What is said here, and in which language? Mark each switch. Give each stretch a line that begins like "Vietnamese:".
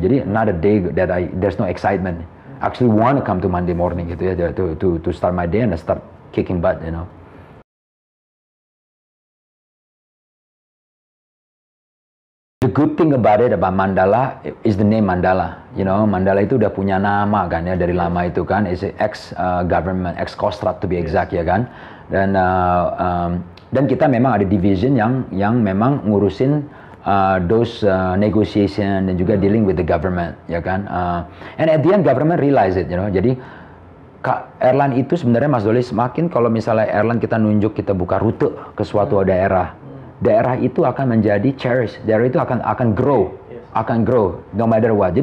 English: Jadi, not a day that there's no excitement. Actually want to come to Monday morning gitu ya, to start my day and start kicking butt, you know. The good thing about it, about Mandala, is the name Mandala. You know,
Indonesian: Mandala itu udah punya nama kan ya, dari lama itu kan.
English: It's ex-government, ex-Kostrad to be exact, ya kan.
Indonesian: Dan kita memang ada division yang memang ngurusin
English: those negotiation
Indonesian: dan juga
English: dealing with the government,
Indonesian: ya kan.
English: And at the end government realize it, you know.
Indonesian: Jadi airline itu sebenarnya Mas Doli, semakin kalau misalnya airline kita nunjuk, kita buka rute ke suatu daerah itu akan menjadi cherish, daerah itu akan grow,
English: no matter what.